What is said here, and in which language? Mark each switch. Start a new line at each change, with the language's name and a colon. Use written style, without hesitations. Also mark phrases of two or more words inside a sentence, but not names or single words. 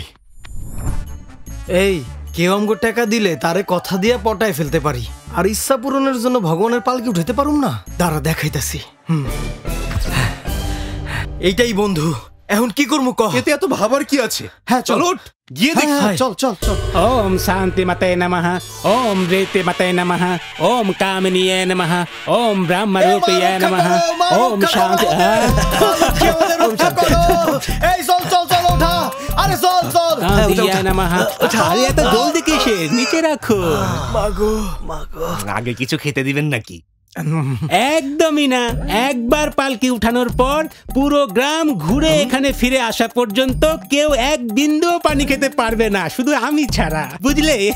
Bangla: এই কেউ আমগো টাকা দিলে তারে কথা দিয়ে পটায় ফেলতে পারি, আর ইচ্ছা পূরণের জন্য ভগবানের পালকি উঠাইতে পারুম না। দাঁড়া দেখাইতাছি। এইটাই বন্ধু, এখন কি করবো কহ? এতে এত ভাবার কি আছে? হ্যাঁ চলো উঠ, গিয়ে দেখি। চল চল চল।
Sanskrit: ओम शांति मते नमः, ओम रेते मते नमः, ओम कामिनीये नमः, ओम ब्रह्म रूपये नमः, ओम शांति।
Bangla: এই চল চল চল ওঠা, আরে চল চল।
Sanskrit: कामिनीये नमः।
Bangla: আরে এত জলদি কিসে? নিচে রাখো। মাগো মাগো, আগে কিছু খেতে দিবেন নাকি? একদমই না। একবার পালকি উঠানোর পর পুরো গ্রাম ঘুরে এখানে ফিরে আসা পর্যন্ত কেউ এক বিন্দুও পানি খেতে পারবে না, শুধু আমি ছাড়া, বুঝলে?